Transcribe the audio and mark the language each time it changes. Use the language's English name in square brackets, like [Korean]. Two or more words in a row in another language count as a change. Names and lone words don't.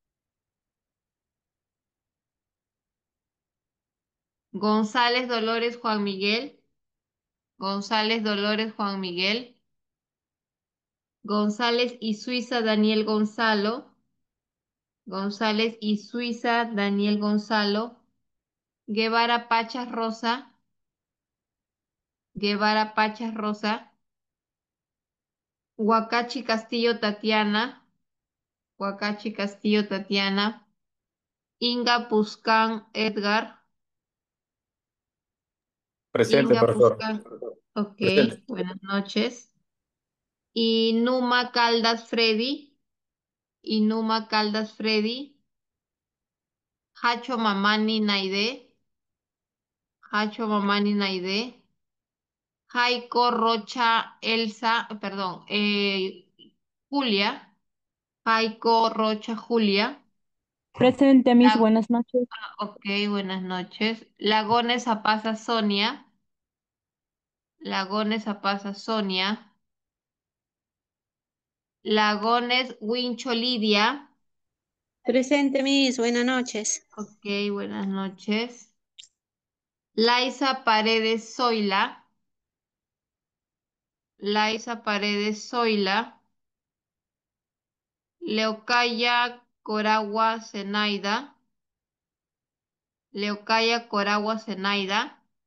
[Spanish] González Dolores Juan Miguel. González Dolores Juan Miguel. González y Suiza Daniel Gonzalo. González y Suiza Daniel Gonzalo. Guevara Pachas Rosa. Guevara Pachas Rosa. Huacachi Castillo Tatiana. Huacachi Castillo Tatiana. Inga Puscán Edgar. Presente, Inga profesor. Puscán. Ok, Presente. buenas noches. Y Numa Caldas Freddy. Y Numa Caldas Freddy. Hacho Mamani Naide. Hacho Mamani Naide. Jaiko Rocha Elsa, perdón, Julia. Jaiko Rocha Julia. Presente, Miss. La- Buenas noches. ok, buenas noches. Lagones Apaza Sonia. Lagones Apaza Sonia. Lagones Wincho Lidia. Presente, Miss. Buenas noches. Ok, buenas noches. Laisa Paredes Zoila. Laisa Paredes Zoila. Leocaya Coragua Zenaida. Leocaya Coragua Zenaida.